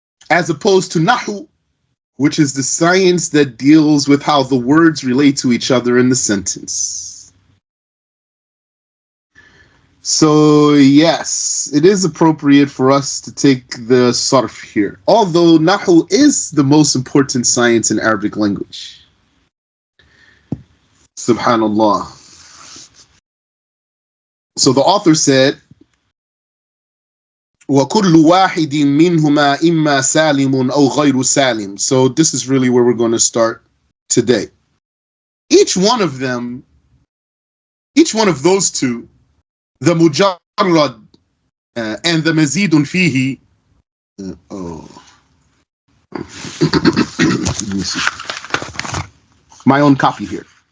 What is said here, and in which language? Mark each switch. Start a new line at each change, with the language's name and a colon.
English: As opposed to nahu, which is the science that deals with how the words relate to each other in the sentence. So yes, it is appropriate for us to take the sarf here. Although nahu is the most important science in Arabic language. Subhanallah. So the author said,
Arabic: وَكُلُّ وَاحِدٍ مِّنْهُمَا إِمَّا سَالِمٌ أَوْ غَيْرُ سَالِمٌ.
English: So this is really where we're going to start today. Each one of them, each one of those two, the mujarrad and the mazidun fihi. Let me see. My own copy here.